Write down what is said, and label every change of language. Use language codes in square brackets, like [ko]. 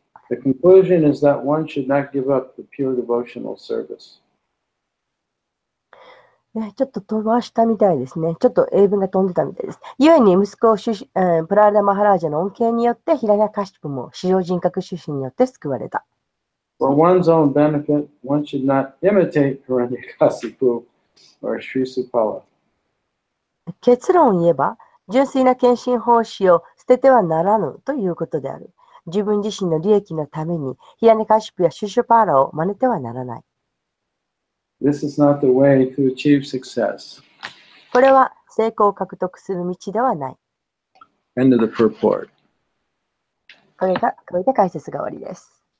[en] The conclusion is that one should not give up the pure devotional service. [ja] ちょっと飛ばしたみたいですね。ちょっと英文が飛んでたみたいです。故に息子プララダ・マハラージャの恩恵によってヒラニャカシュプも至上人格主神によって救われた。 [en] For one's own benefit, one should not imitate Hiranyakasipu or Srisupala. [ja] 結論を言えば、純粋な献身奉仕を捨ててはならぬということである。自分自身の利益のためにヒラニャカシュプやシュシュパーラを真似てはならない。 [en] This is not the way to achieve success. [ja] これは成功を獲得する道ではない。 [en] End of the purport. [ja] これで解説が終わりです。